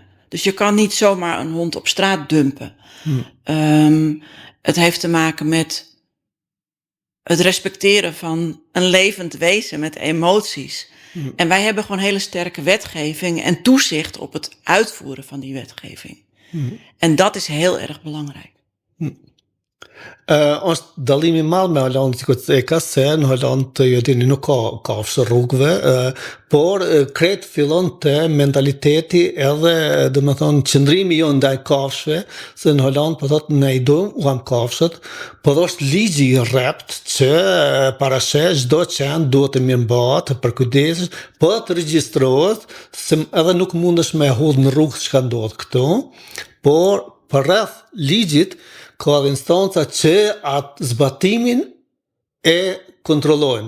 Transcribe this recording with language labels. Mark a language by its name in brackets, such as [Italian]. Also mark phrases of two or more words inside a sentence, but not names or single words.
[Dutch] Dus je kan niet zomaar een hond op straat dumpen. Het heeft te maken met het respecteren van een levend wezen met emoties. En wij hebben gewoon hele sterke wetgeving en toezicht op het uitvoeren van die wetgeving. En dat is heel erg belangrijk. [Albanian] Është dallimi i madh me Holandë, sikur të ka se në Holandë ju dini nuk ka kafshë rrugëve, por krejt fillon të mentaliteti edhe domethënë qëndrimi jo ndaj kafshëve, se në Holandë po thotë ne i duam kafshët, por është ligji i rrept që parasheh çdo qen duhet të mirëmbahet, të përkujdesesh, po të regjistrohet, se edhe nuk mundesh me hodh në rrugë çka ndodh këtu, por përreth ligjit ka dhe instanca që atë zbatimin e kontrollojnë.